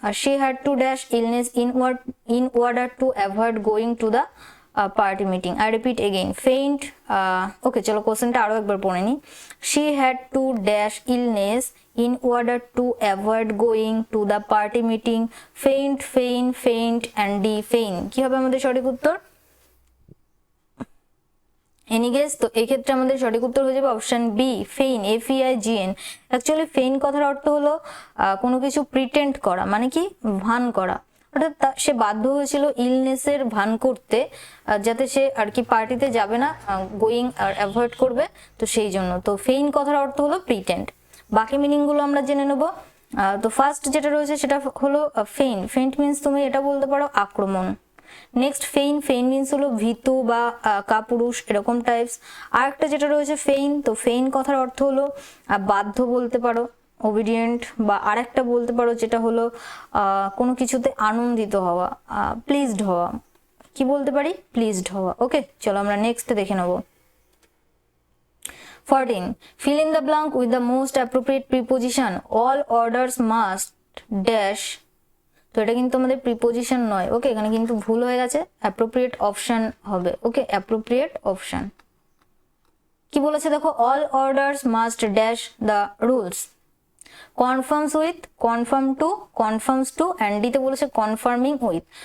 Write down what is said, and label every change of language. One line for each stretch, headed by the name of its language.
English: She had to dash illness in order to avoid going to the party meeting. I repeat again. Faint.
Bangla: Okay, চলো কোশ্চেনটা আরো একবার পড়ে নি।
English: She had to dash illness in order to avoid going to the party meeting. Faint, faint, faint and D faint.
Bangla: কি হবে আমাদের সঠিক উত্তর?
English: Any guess?
Bangla: তো এই ক্ষেত্রে আমাদের সঠিক উত্তর হয়ে যাবে অপশন বি, ফেইন, FEIGN। অ্যাকচুয়ালি ফেইন কথার অর্থ হলো কোনো কিছু প্রিটেন্ড করা, মানে কি ভান করা। অর্থাৎ সে বাধ্য হয়েছিল ইলনেসের ভান করতে, যাতে সে আর কি পার্টিতে যাবে না, গোয়িং আর অ্যাভয়েড করবে, তো সেই জন্য। তো ফেইন কথার অর্থ হলো প্রিটেন্ড। বাকি মিনিংগুলো আমরা জেনে নেব। তো ফার্স্ট যেটা রয়েছে সেটা হলো ফেইন্ট। ফেইন্ট মিন্স তুমি এটা বলতে পারো আক্রমণ। নেক্সট ফেইন মিন্স হলো ভীতু বা কাপুরুষ, এরকম টাইপস। আর একটা যেটা রয়েছে ফেইন, তো ফেইন কথার অর্থ হলো বাধ্য বলতে পারো, ওবিডিয়েন্ট, বা আর একটা বলতে পারো যেটা হলো কোনো কিছুতে আনন্দিত হওয়া, প্লিজড হওয়া। কি বলতে পারি? প্লিজড হওয়া। ওকে, চলো আমরা নেক্সট দেখে নেব। 14.
English: Fill in the blank with the most appropriate preposition. All orders must dash.
Bangla: তো এটা কিন্তু আমাদের প্রিপোজিশন নয়। ওকে, এখানে কিন্তু ভুল হয়ে গেছে, অ্যাপ্রোপ্রিয়েট অপশন হবে। ওকে, অ্যাপ্রোপ্রিয়েট অপশন। কি বলেছে দেখো,
English: All orders must dash the rules. Confirms with, confirm to, confirms to, and
Bangla: ডিতে বলেছে
English: Confirming with.